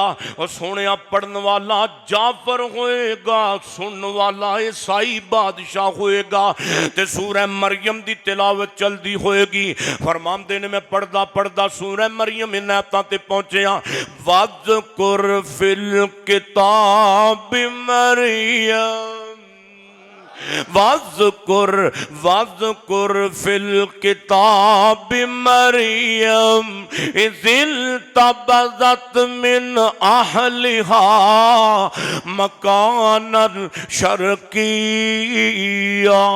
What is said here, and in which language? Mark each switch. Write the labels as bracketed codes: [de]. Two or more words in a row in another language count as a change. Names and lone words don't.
[pa] اور سوہݨیا پڑھن والا جعفر ہوئے گا، سننے والا عیسائی بادشاہ ہوئے گا. تے سورہ مریم دی تلاوت چلدی ہوئے گی. فرماتے نے میں پڑھدا پڑھدا سورہ مریم انہاں آیتاں تے پہنچیا. [ar] واذكر في الكتاب مريم، واذكر واذكر في الكتاب مريم إذ انتبذت من أهلها مكانا شرقيا.